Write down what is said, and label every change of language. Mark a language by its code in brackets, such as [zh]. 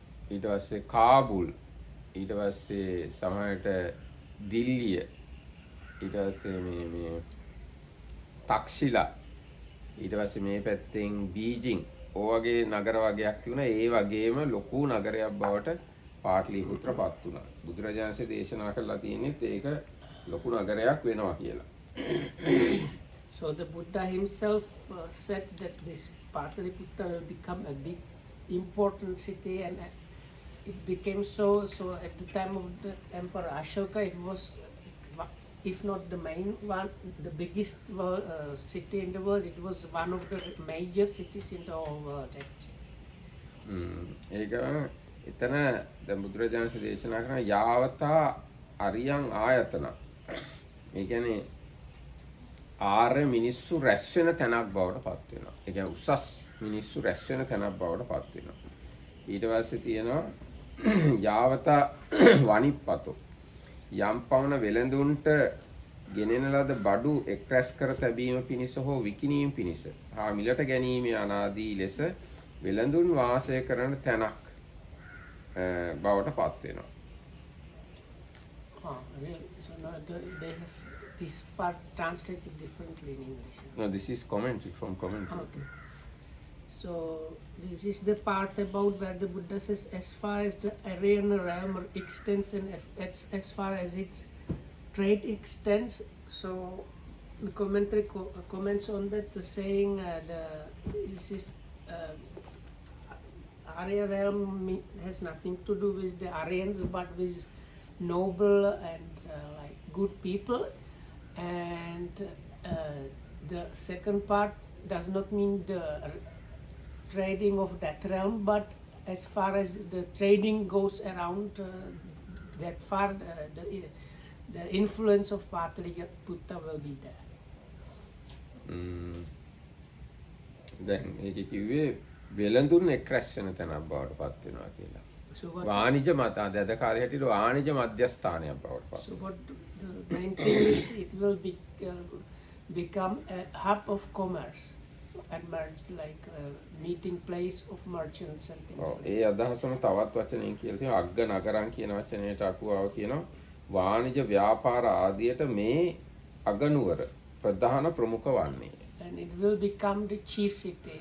[si] ඊට පස්සේ කාබුල්, ඊට පස්සේ සමහරට දිල්ලිය, ඊට පස්සේ මේ තක්ෂිලා, ඊට පස්සේ මේ පැත්තෙන් බීජිං ඔය වගේ නගර වගේක් තිබුණා. ඒ වගේම ලොකු නගරයක් බවට පාටලීපුත්‍ර පත් වුණා. බුදුරජාණන්සේ දේශනා කළා තියෙන්නේ ඒක ලොකු නගරයක් වෙනවා කියලා. [en] So the Buddha himself said that this Pataliputta will become a big important city, and it became so at the time of the Emperor Ashoka. It was, if not the main one, the biggest city in the world. It was one of the major cities in the whole world actually. [si] ඒක එතන දැන් බුදුරජාණන්සේ දේශනා කරන යාවතා අරියං ආයතන. ඒ කියන්නේ ආර්ය මිනිස්සු රැස් වෙන තැනක් බවට පත් වෙනවා. ඒ කියන්නේ උසස් මිනිස්සු රැස් වෙන තැනක් බවට පත් වෙනවා. ඊට පස්සේ තියෙනවා යාවතා වනිප්පතෝ. යම් පවන වෙළඳුන්ට ගෙනෙන ලද බඩු එක් රැස් කර තැබීම පිණිස හෝ විකිණීම පිණිස හා මිලට ගැනීම අනාදී ලෙස වෙළඳුන් වාසය කරන තැනක් බවට පත් වෙනවා. [en] Really? So no, they have this part translated differently in English. No, this is commentary from commentary. Okay. So this is the part about where the Buddha says, as far as the Aryan realm extends and as far as its trade extends. So the commentary comments on that, saying this is Arya realm has nothing to do with the Aryans, but with noble and like good people. And the second part does not mean the trading of that realm, but as far as the trading goes around that far, the influence of Pataliputra will be there. [si] දැන් ඒක කිව්වේ වෙළඳුන් එක් රැස් වෙන තැනක් බවට පත් වෙනවා කියලා. [en] So what, [si] වාණිජ මත අද කාලේ හැටියට වාණිජ මධ්‍යස්ථානයක් බවට පත්. [en] so what the main thing is, it will become a hub of commerce and like a meeting place of merchants and things. [si] ඔව් [en] like [si] ඒ අදහසම තවත් වචනයෙන් කියලා තියෙනවා අග්ග නගරම් කියන වචනයට අටුවාව කියනවා වාණිජ ව්‍යාපාර ආදියට මේ අගනුවර ප්‍රධාන ප්‍රමුඛ වන්නේ. [en] and it will become the chief city.